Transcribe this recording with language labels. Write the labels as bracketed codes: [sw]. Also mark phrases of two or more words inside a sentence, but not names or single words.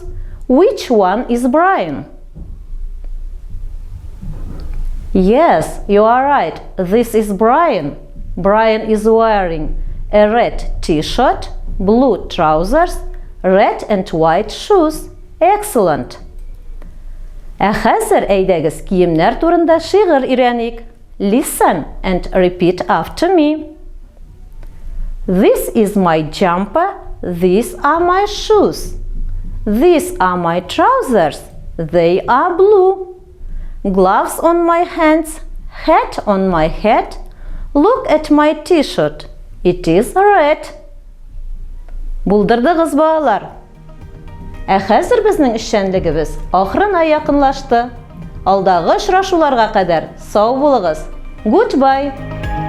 [en] Which one is Brian? Yes, you are right. This is Brian. Brian is wearing a red t-shirt, blue trousers, red and white shoes. Excellent. [tt] Хәзер әйдәгез киемнәр турында шигырь өйрәник. [en] Listen and repeat after me. This is my jumper. These are my shoes. These are my trousers. They are blue. Gloves on my hands. Hat on my head. Look at my t-shirt. It is red. [tt] Булдырдыгыз, балалар. Хәзер безнең эшчәнлегебез ахырына якынлашты. Алдагы очрашуларга кадәр сау булыгыз. [en] Goodbye.